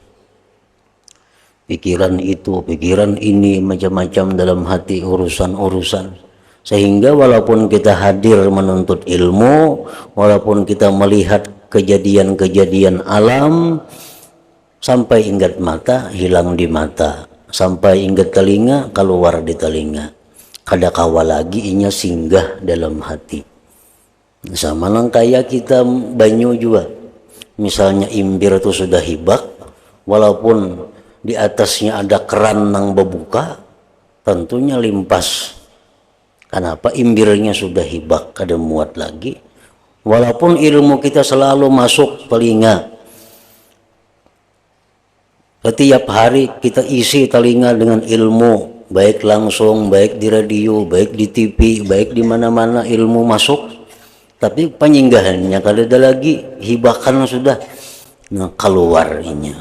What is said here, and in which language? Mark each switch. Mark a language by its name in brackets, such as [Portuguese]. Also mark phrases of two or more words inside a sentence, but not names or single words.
[Indonesian] Pikiran itu, pikiran ini, macam-macam dalam hati, urusan-urusan. Sehingga walaupun kita hadir menuntut ilmu, walaupun kita melihat kejadian-kejadian alam, sampai ingat mata, hilang di mata. Sampai ingat telinga, keluar di telinga. [Banjar] Kada kawa lagi inya singgah dalam hati. Sama lang kayak kita banyu juga. Misalnya imbir itu sudah hibak, walaupun di atasnya ada keran yang berbuka, tentunya limpas. Kenapa? Imbirnya sudah hibak, kada muat lagi. [Indonesian] Walaupun ilmu kita selalu masuk telinga, setiap hari kita isi telinga dengan ilmu, baik langsung, baik di radio, baik di TV, baik di mana-mana ilmu masuk. [Banjar] Tapi penyinggahannya kada ada lagi, hibakan sudah keluarnya.